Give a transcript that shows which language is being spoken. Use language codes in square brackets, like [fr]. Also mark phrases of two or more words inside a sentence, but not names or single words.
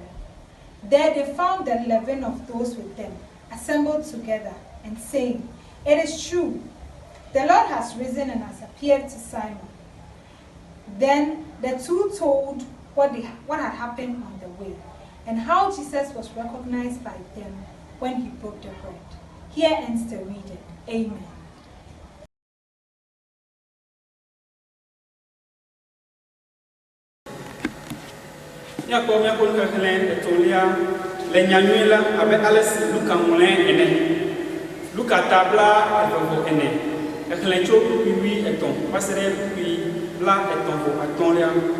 [en] There they found the 11 of those with them assembled together and saying, "It is true, the Lord has risen and has appeared to Simon." Then the 2 told what had happened on the way, and how Jesus was recognized by them when he broke the bread. Here ends the reading. Amen. [ee] Nyakpɔ miaƒe xexlẽ etɔ̃lia le nyanyui la abe ale si Luka ŋlɔe ene. Luka ta bla-24, exlẽ tso kpukpui 13 va se ɖe kpukpui bla-35.